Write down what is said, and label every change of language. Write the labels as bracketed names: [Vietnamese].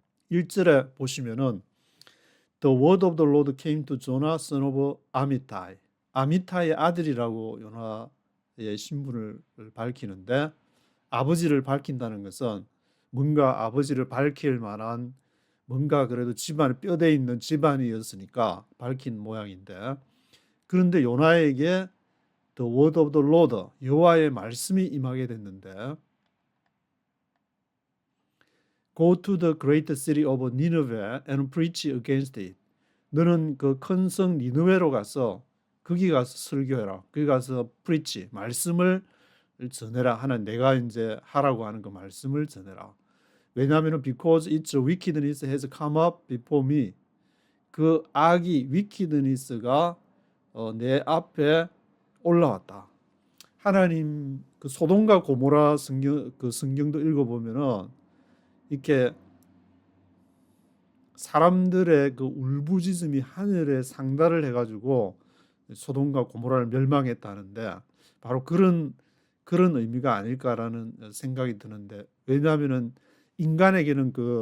[Korean] 1절에 보시면은 [English] The word of the Lord came to Jonah, son of Amittai. [Korean] 아미타이의 아들이라고 요나의 신분을 밝히는데, 아버지를 밝힌다는 것은 뭔가 아버지를 밝힐 만한 뭔가 그래도 집안에 뼈대 있는 집안이었으니까 밝힌 모양인데, 그런데 요나에게 [English] The word of the Lord, [Korean] 여호와의 말씀이 임하게 됐는데 [English] Go to the great city of Nineveh and preach against it. [Korean] 너는 그 큰 성 니느웨로 가서 거기 가서 설교해라. 거기 가서 preach, 말씀을 전해라 하는, 내가 이제 하라고 하는 그 말씀을 전해라. 왜냐하면 [English] because its wickedness has come up before me. [Korean] 그 악이 wickedness가 내 앞에 올라왔다. 하나님 그 소돔과 고모라 성경도 읽어보면은 이렇게 사람들의 그 울부짖음이 하늘에 상달을 해가지고 소돔과 고모라를 멸망했다는데 바로 그런 의미가 아닐까라는 생각이 드는데, 왜냐하면은 인간에게는